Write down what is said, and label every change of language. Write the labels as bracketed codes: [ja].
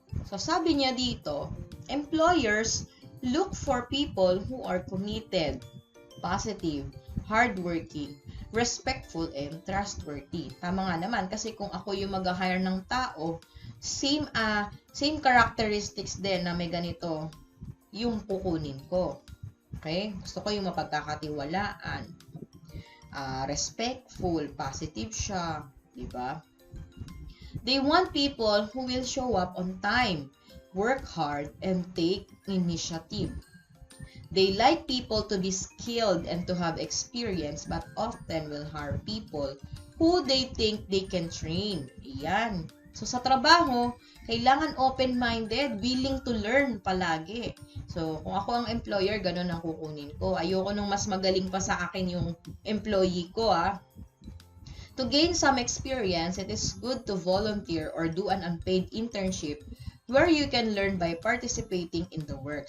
[tl] So, sabi niya dito, [en] employers look for people who are committed, positive, hardworking, respectful, and trustworthy. [tl] Tama nga naman, kasi kung ako yung mag-hire ng tao, same characteristics din na may ganito yung kukunin ko. Okay? Gusto ko yung mapagkakatiwalaan, respectful, positive siya, diba? [en] They want people who will show up on time, work hard, and take initiative. They like people to be skilled and to have experience, but often will hire people who they think they can train. [tl] Iyan. So, sa trabaho, kailangan open-minded, [en] willing to learn [tl] palagi. So, kung ako ang employer, ganun ang kukunin ko. Ayoko nung mas magaling pa sa akin yung employee ko, [en] To gain some experience, it is good to volunteer or do an unpaid internship where you can learn by participating in the work.